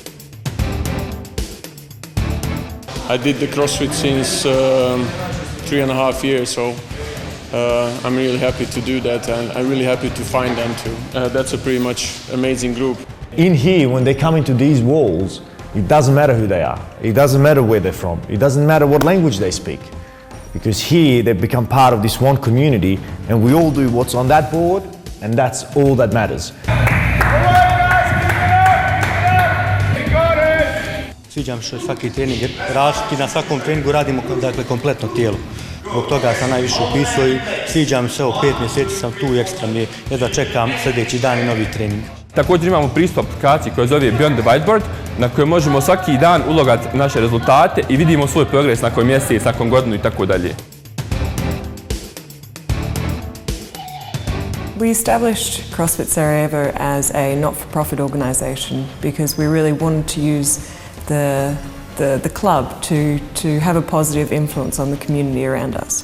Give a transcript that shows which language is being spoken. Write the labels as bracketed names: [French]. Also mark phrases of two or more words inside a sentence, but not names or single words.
[English] I did the CrossFit since 3.5 years, so I'm really happy to do that, and I'm really happy to find them too. That's a pretty much amazing group. In here, when they come into these walls, it doesn't matter who they are. It doesn't matter where they're from. It doesn't matter what language they speak. Because here, they've become part of this one community, and we all do what's on that board, and that's all that matters. [Bosnian] Sviđa mi što je svaki trening različit i na svakom treningu radimo kompletno tijelo. Zbog toga sam najviše upisao i sviđa mi se ovo 5 mjeseci sam tu i ekstra mi je, jedva čekam sljedeći dan i novi trening. Također imamo pristup aplikaciji koja zove Beyond the Whiteboard, na kojoj možemo svaki dan ulogati naše rezultate i vidimo svoj progres nakon mjesec, nakon godinu i tako dalje. [English] We established CrossFit Sarajevo as a not-for-profit organisation because we really wanted to use the club to have a positive influence on the community around us.